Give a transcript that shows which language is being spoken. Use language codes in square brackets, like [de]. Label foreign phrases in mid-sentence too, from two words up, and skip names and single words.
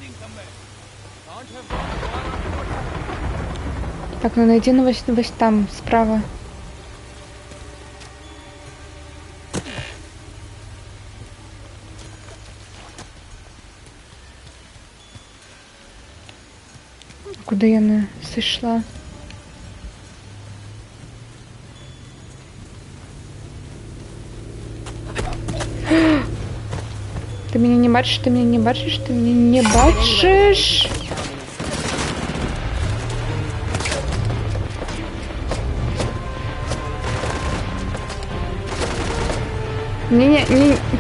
[be] Так, ну найди ну вось там, справа. Куды яна сышла? Ты меня не бачишь, ты меня не бачишь, ты меня не бачишь. Не.